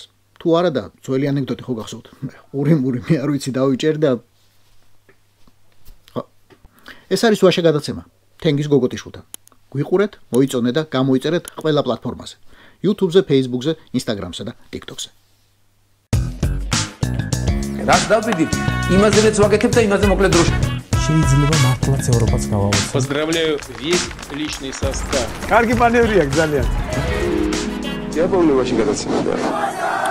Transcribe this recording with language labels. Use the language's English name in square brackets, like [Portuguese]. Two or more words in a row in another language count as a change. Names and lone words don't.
[Georgian] თუ არა და ძველი ანეკდოტი ხო გახსოვთ? ყური მე არ ვიცი დავიჭერ და ეს არის ვაშა გადაცემა თენგის გოგოტიშვილთან. გვიყურეთ, მოიწონეთ და გამოიწერეთ ყველა პლატფორმაზე. YouTube-ზე, Facebook-ზე, Instagram-სა და TikTok-ზე. რაც დავიდით, იმაზეც ვაკეთებ და იმაზე მოკლედ დროში. შეიძლება მართლაც ევროპაც გავაუწყო. [Russian] Поздравляю весь личный состав. [Georgian] კარგი მანევრია ძალიან. [Russian] Я помню, очень гадаться надо.